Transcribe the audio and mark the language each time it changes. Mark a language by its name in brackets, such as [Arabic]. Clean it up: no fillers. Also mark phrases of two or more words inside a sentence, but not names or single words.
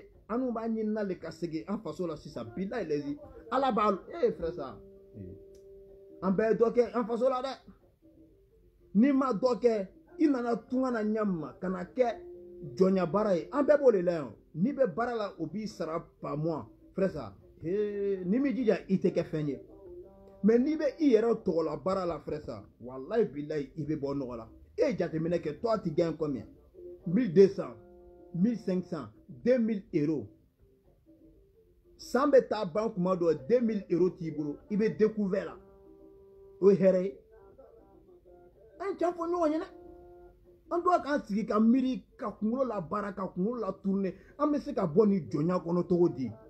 [Bambara] anu b'a ɲinina le ka segin an faso la sisan bilahi lezi ala b'a [French] frère ça [Bambara] an bɛɛ ye dɔ kɛ an faso la dɛ n'i ma dɔ kɛ i nana tunga na ɲama ka na kɛ jɔnya baara ye an bɛɛ b'o de la yan n'i bɛ baara la o b'i sara [French] par mois frère ça [Bambara] n'i m'i jija i tɛ kɛ fɛn ye mais n'i bɛ i yɛrɛ tɔgɔla baara la [French] frère ça [Arabic] والله بالله [Bambara] i bɛ bɔ nɔgɔ la e ye jateminɛ kɛ [French] toi tu gagnes combien [Bambara] 1200 1500 2000 euros san bɛ taa ban kuma dɔ 2000 euros t'i bolo i bɛ découvert la o ye hɛrɛ ye an can fɔ ɲɔgɔn ɲɛna an doit k'an sigi ka miiri ka kunkolo la baara ka kunkolo la tourner an bɛ se ka bɔ ni jɔnya kɔnɔ cogo di